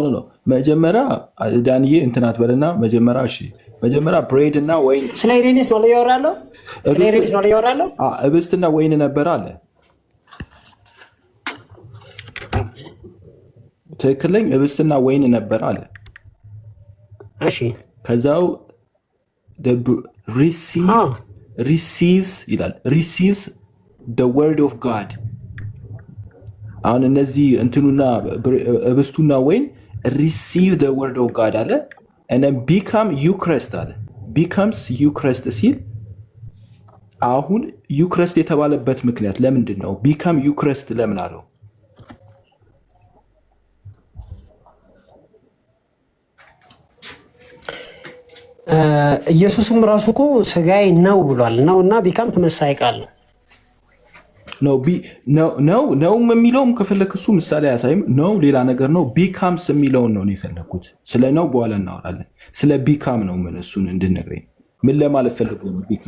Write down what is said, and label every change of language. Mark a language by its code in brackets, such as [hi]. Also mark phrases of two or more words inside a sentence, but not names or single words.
[am] መጀመሪያ ዳንዬ እንትን አትበልና መጀመሪያ እሺ መጀመሪያ ብሬድ እና ወይን ስለ ኢሬኒስ ነው ያወራለው። ስለ ኢሬኒስ ነው ያወራለው። ህብስትና ወይን ነበር አለ። ትክክለኛ ህብስትና ወይን ነበር አለ። እሺ ከዛው receives ይላል። [en] receives the word of God። [am] አሁን እነዚህ እንትኑና ህብስቱና ወይን [en] receive the word of God [am] አለ። [en] and then become eucharist [am] አለ። [en] becomes eucharist [am] ሲል አሁን ዩክረስት የተባለበት ምክንያት ለምንድን ነው? [en] become eucharist [am] ለምን አለው? ኢየሱስም ራሱ እኮ ስጋዬ ነው ብሏል። ነው እና ቢካም ተመሳሳይ ቃል ነው። ነውም የሚለውም ከፈለክ እሱ ምሳሌ አያሳይም። ነው ሌላ ነገር ነው። ቢካምስ የሚለውን ነው የፈለኩት። ስለ ነው በኋላ እናወራለን። ስለ ቢካም ነው ምን እሱን እንድነግረኝ ምን ለማለት ፈልጎ ነው?